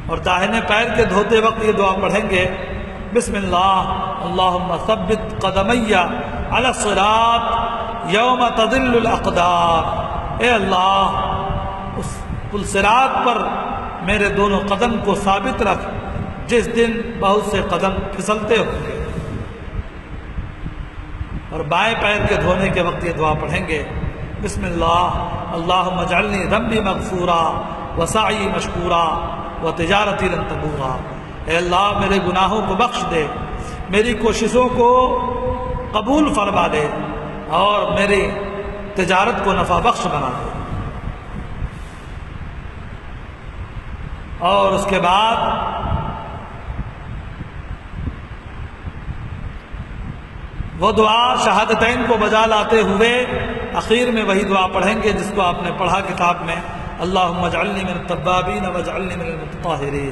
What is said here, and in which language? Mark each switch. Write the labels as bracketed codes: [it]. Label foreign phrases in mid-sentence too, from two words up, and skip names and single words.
[ur] اور داہنے پیر کے دھوتے وقت یہ دعا پڑھیں گے، [ar] بسم اللہ اللہم ثبت قدمی علی الصراط یوم تضل الاقدام، [ur] اے اللہ اس پل صراط پر میرے دونوں قدم کو ثابت رکھ جس دن بہت سے قدم پھسلتے ہوں گے۔ اور بائیں پیر کے دھونے کے وقت یہ دعا پڑھیں گے، [ar] بسم اللہ اللہم اجعلنی ذنبی مغفورا وسعی مشکورا وتجارتی لن تبورا، [ur] اے اللہ میرے گناہوں کو بخش دے، میری کوششوں کو قبول فرما دے اور میری تجارت کو نفع بخش بنا دے۔ اور اس کے بعد وہ دعا شہادتین کو بجا لاتے ہوئے اخیر میں وہی دعا پڑھیں گے جس کو آپ نے پڑھا کتاب میں، [ar] اللہم اجعلنی من التوابین واجعلنی من المتطہرین۔